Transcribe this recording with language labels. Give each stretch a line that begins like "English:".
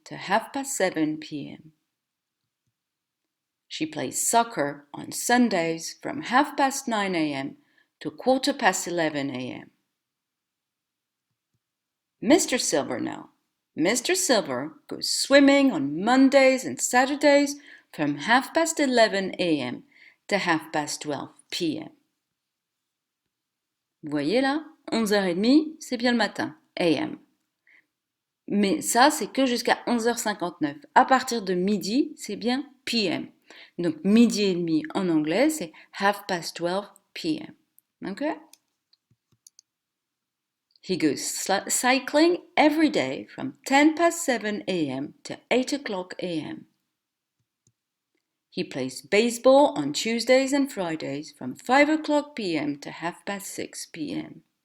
English: to 7:30 p.m. She plays soccer on Sundays from 9:30 a.m. to 11:15 a.m. Mr. Silver now. Mr. Silver goes swimming on Mondays and Saturdays from 11:30 a.m. to 12:30 p.m.
French: Vous voyez là, 11h30, c'est bien le matin, a.m. Mais ça, c'est que jusqu'à 11h59. À partir de midi, c'est bien p.m. Donc midi et demi en anglais, c'est 12:30 p.m. Ok?
English: He goes cycling every day from 7 a.m. to 8 a.m. He plays baseball on Tuesdays and Fridays from 5 p.m. to 6 p.m.